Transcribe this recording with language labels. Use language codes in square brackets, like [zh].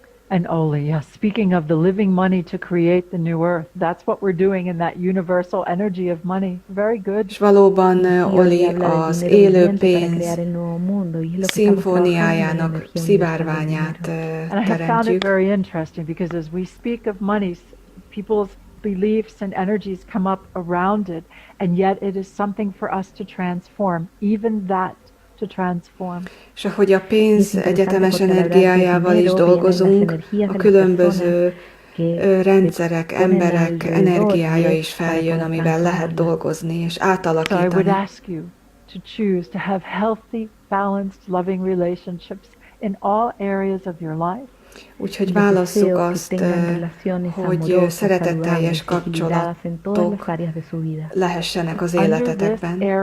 [en] And Oli, yes, speaking of the living money to create the new earth, that's what we're doing in that universal energy of money. Very good. [hu] És valóban Oli az élő pénz szimfóniájának szivárványát teremtjük. [en] And I have found it very interesting because as we speak of money, people's beliefs and energies come up around it, and yet it is something for us to transform, even that to transform. [hu] És ahogy a pénz egyetemes energiájával is dolgozunk, a különböző rendszerek, emberek energiája is feljön, amivel lehet dolgozni és átalakítani. [en] So I would ask you to choose to have healthy, balanced, loving relationships in all areas of your life. [hu] Úgyhogy válasszuk azt, hogy szeretetteljes kapcsolatok lehessenek az életetekben.